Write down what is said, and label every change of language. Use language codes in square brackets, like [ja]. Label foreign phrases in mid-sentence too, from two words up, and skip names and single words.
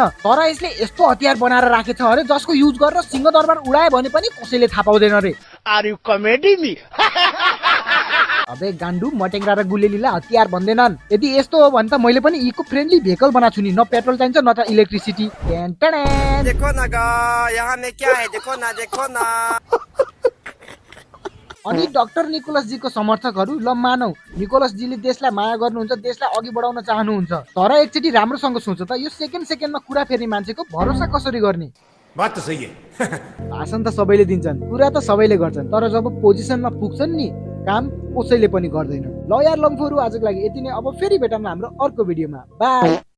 [ne] तर यसले यस्तो हतियार बनाएर राखेछ अरे जसको युज गरेर सिंहदरबार उडायो भने पनि कसैले थाहा पाउँदैन रे। [hi] अबे गान्डु [ne] मटेङ्ग्रा र गुलेलीलाई हतियार भन्दैनन्। यदि यस्तो हो भने त मैले पनि [en] eco friendly vehicle [ne] बनाछु नि, न पेट्रोल चाहिन्छ न त इलेक्ट्रिसिटी। [hi] देखो ना गा यहाँ में क्या है, देखो ना। [ne] अनि डाक्टर निकोलस जीको समर्थकहरू ल मानौ निकोलस जीले देशलाई माया गर्नुहुन्छ, देशलाई अघि बढाउन चाहनुहुन्छ, तर एकचोटि राम्रोसँग सोच त यो सेकेन्डमा कुरा फेर्ने मान्छेको भरोसा कसरी गर्ने? [hi] बात तो सही है। [ne] भाषण त सबैले दिन्छन्, कुरा त सबैले गर्छन्, तर जब पोजिसनमा पुग्छन् नि काम कसैले पनि गर्दैन। ल यार लम्फोहरू आजको लागि यति नै। अब फेरि भेटौँ हाम्रो अर्को भिडियोमा। बाई।